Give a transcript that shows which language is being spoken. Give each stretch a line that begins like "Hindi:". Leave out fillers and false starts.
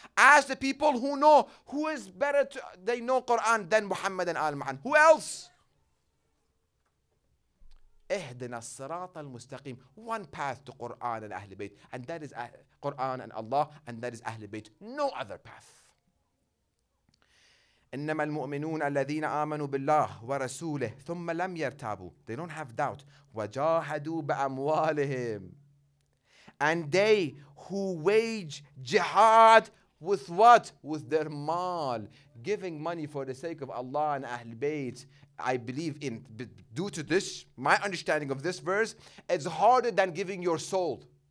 English: Ask the people who know. Who is better they know Quran than Muhammad and Al-Ma'an? Who else?
Arabic: اهدنا الصراط المستقيم.
English: One path to Quran and Ahlul Bayt, and that is Quran and Allah, and that is Ahlul Bayt. No other path.
Arabic: إنما المؤمنون الذين آمنوا بالله ورسوله ثم لم يرتابوا.
English: They don't have doubt.
Arabic: وجاهدوا بأموالهم.
English: And they who wage jihad with what? With their mal. Giving money for the sake of Allah and Ahlul Bayt. I believe in, due to this, my understanding of this verse, it's harder than giving your soul.